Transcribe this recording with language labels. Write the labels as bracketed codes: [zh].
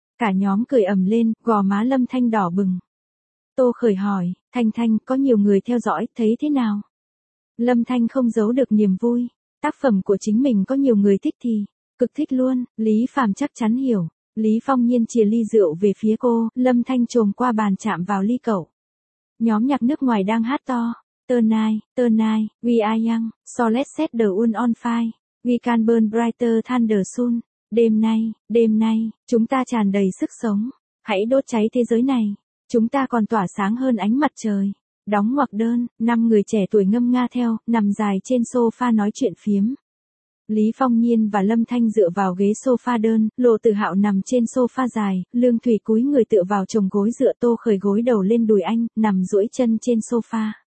[vi] Cả nhóm cười ầm lên, gò má Lâm Thanh đỏ bừng. Tô Khởi hỏi, Thanh Thanh, có nhiều người theo dõi, thấy thế nào? Lâm Thanh không giấu được niềm vui. Tác phẩm của chính mình có nhiều người thích thì, cực thích luôn, Lý Phàm chắc chắn hiểu. Lý Phong Nhiên chìa ly rượu về phía cô, Lâm Thanh chồm qua bàn chạm vào ly cậu. Nhóm nhạc nước ngoài đang hát to. [en] Tonight, tonight, we are young, so let's set the moon on fire. We can burn brighter than the sun. [vi] Đêm nay, chúng ta tràn đầy sức sống. Hãy đốt cháy thế giới này. Chúng ta còn tỏa sáng hơn ánh mặt trời. Đóng ngoặc đơn, năm người trẻ tuổi ngâm nga theo, nằm dài trên sofa nói chuyện phiếm. Lý Phong Nhiên và Lâm Thanh dựa vào ghế sofa đơn, Lộ Tử Hạo nằm trên sofa dài, Lương Thủy cúi người tựa vào chồng gối dựa Tô Khởi gối đầu lên đùi anh, nằm duỗi chân trên sofa.